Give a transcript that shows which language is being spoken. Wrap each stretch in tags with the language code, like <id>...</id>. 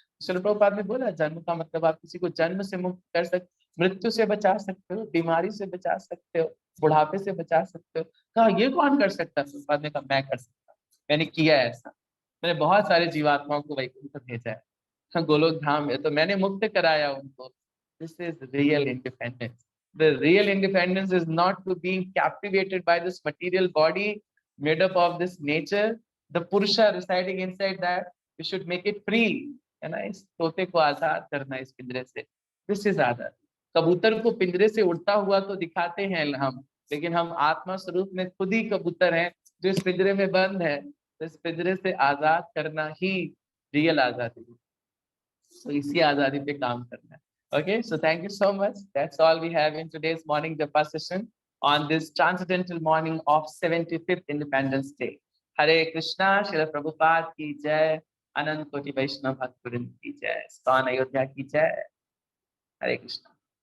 <hi>शिला प्रभुपाद ने बोला, जन्म का मतलब आप किसी को जन्म से मुक्त कर सकते, मृत्यु से बचा सकते हो, बीमारी से बचा सकते हो, बुढ़ापे से बचा सकते हो। कहा, ये कौन कर सकता है? प्रभुपाद ने कहा, मैं कर सकता हूँ, मैंने किया है ऐसा। मैंने बहुत सारे जीवात्माओं को वैकुंठ भेजा है, गोलोक धाम है, तो मैंने मुक्त कराया उनको।</hi> <en>This is real independence. The real independence is not to be captivated by this material body made up of this nature. The Purusha residing inside that, we should make it free,</en> <hi>है ना? इस तोते को आजाद करना इस पिंजरे से,</hi> <en>this is</en> <hi>आजाद। कबूतर को पिंजरे से उड़ता हुआ तो दिखाते हैं हम, लेकिन हम आत्मा स्वरूप में खुद ही कबूतर हैं जो इस पिंजरे में बंद है। तो इस पिंजरे से आजाद करना ही रियल आजादी है। तो इसी आजादी पे काम करना है।</hi> <en>Okay, so thank you so much. That's all we have in today's morning Japa session on this transcendental morning of 75th Independence Day.</en> <hi>Hare Krishna, Srila Prabhupada की जय, अनंत कोटि वैष्णव भक्त वृंद की जय, इस्कॉन अयोध्या की जय। हरे कृष्णा।</hi>